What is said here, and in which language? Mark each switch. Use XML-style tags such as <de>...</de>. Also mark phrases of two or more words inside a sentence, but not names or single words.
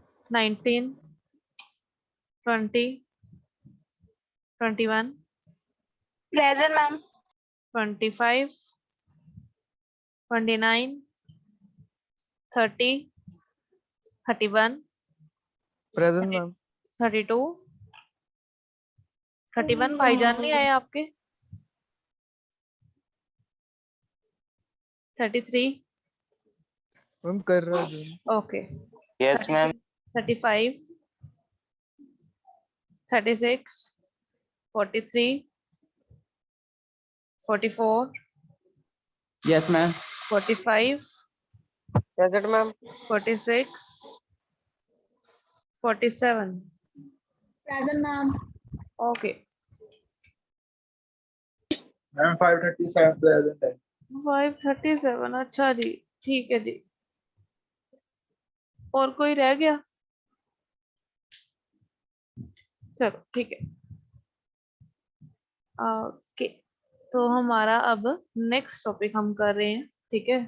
<en>19, 20, 21, Present, ma'am. 25, 29, 30, 31, Present, ma'am.</en> <hi>32, 31 भाईजान नहीं आए आपके?</hi> <en>33,</en> <hi>Ma'am, कर रहा हूँ.</hi> <en>okay. Yes, ma'am. 35, 36, 43, 44, Yes, ma'am. 45, Present, ma'am. 46, 47. Present, ma'am. Okay. Ma'am, 537 present है.</en> <hi>537, अच्छा जी, ठीक है जी. और कोई रह गया? चलो ठीक है. ओके, तो हमारा अब</hi> <en>next topic</en> <hi>हम कर रहे हैं, ठीक है?</hi>